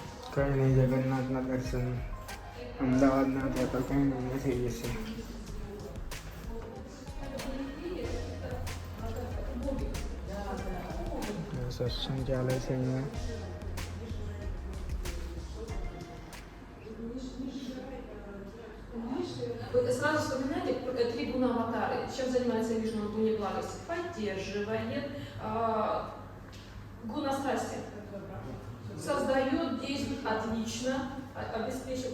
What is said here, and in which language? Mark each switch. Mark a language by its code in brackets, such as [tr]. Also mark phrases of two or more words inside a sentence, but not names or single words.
[gu] કંઈ નહીં, જગન્નાથના દર્શન અમદાવાદના હતા તો કંઈ નહીં થઈ જશે. સત્સંગ ચાલે છે અહીંયા. [ru] Вы сразу вспоминайте три гуна аватары. Чем занимается Вишну в гуне благости? Поддерживает гуна страсти. Создает, действует отлично, обеспечивает.